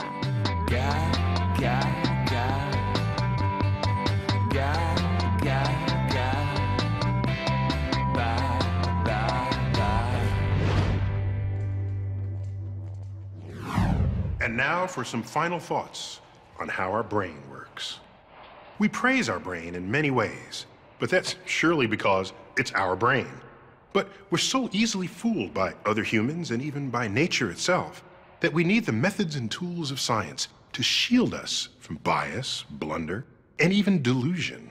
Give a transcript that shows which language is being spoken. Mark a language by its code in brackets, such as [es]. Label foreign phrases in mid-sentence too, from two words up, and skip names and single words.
[en] Ga, ga, ga. Ga, ga, ga. Ba, ba, ba. And now for some final thoughts on how our brain works. We praise our brain in many ways, but that's surely because it's our brain. But we're so easily fooled by other humans and even by nature itself that we need the methods and tools of science to shield us from bias, blunder, and even delusion.